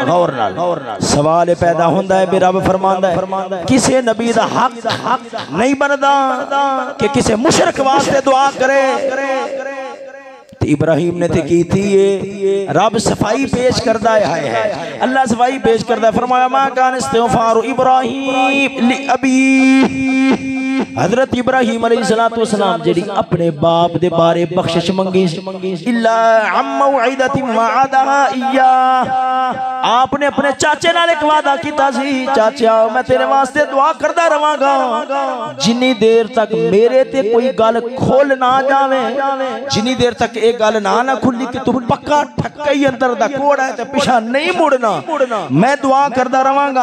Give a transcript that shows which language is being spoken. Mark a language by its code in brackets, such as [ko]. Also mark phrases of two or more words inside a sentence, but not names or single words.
[pa] غور نال سوال پیدا ہوندا ہے بھئی رب فرماندا ہے کسے نبی دا حق نہیں بندا کہ کسے مشرک واسطے دعا کرے. ابراہیم نے تے کی سی ایہ، رب صفائی پیش کردا ہے، اللہ صفائی پیش کردا ہے. [ar] فرمایا ما كان استغفار إبراهيم لأبيه, [pa] حضرت ابراہیم علیہ السلام جیہڑی اپنے باپ دے بارے بخشش منگی [ar] إلا عن موعدة وعدها إياه, [pa] آپ نے اپنے چاچے نال اک وعدہ کیتا سی، چاچا میں تیرے واسطے دعا کردا رہواں گا جنی دیر تک میرے تے کوئی گل کھل نا جاوے، جنی دیر تک اک گل نا کھلی کہ توں پکا ٹھکا ہی اندر دا کوڑا ہیں تے پچھا نہیں مڑنا، میں دعا کردا رہواں گا.